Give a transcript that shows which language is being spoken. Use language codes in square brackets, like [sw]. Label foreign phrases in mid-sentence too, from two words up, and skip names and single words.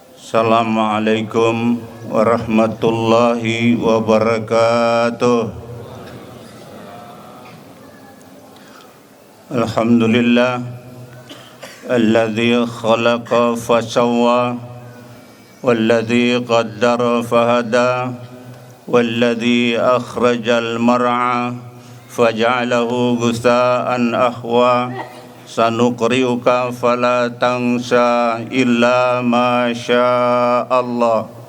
[ar] السلام عليكم ورحمة الله وبركاته. الحمد لله الذي خلق فسوى والذي قدر فهدى والذي أخرج المرعى فجعله غثاء أحوى سنقرئك فلا تنسى إلا ما شاء الله.